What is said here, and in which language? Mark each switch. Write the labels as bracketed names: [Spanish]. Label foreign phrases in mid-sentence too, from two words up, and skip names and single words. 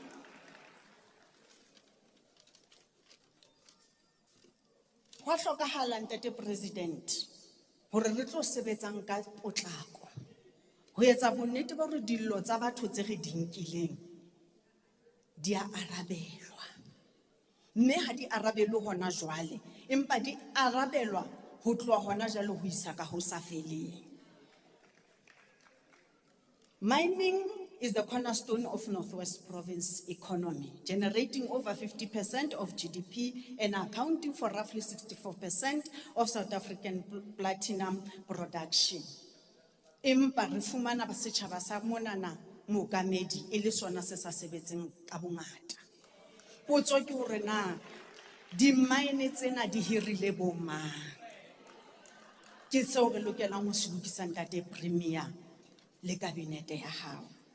[Southern Sotho] wa hlokahala ntate president hore re tlo sebetsang ka potlako ho etsa bonnete ba hore dillo tsa batho tse re dinkileng di a arabelwa mme ha di arabelwe hona jwale empa di arabelwa ho tloha hona jwale ho isa ka ho sa feleng [English] mining is the cornerstone of Northwest Province economy, generating over 50% of GDP and accounting for roughly 64% of South African platinum production. [Southern Sotho] Empa re fumana ba setjhaba sa monana mookamedi e le sona se sa sebetseng ka bongata. Potso ke hore na di-mine tsena di hirile bo mang? Ke seo re lokelang ho se lokisa ntate premier le kabinete ya hao.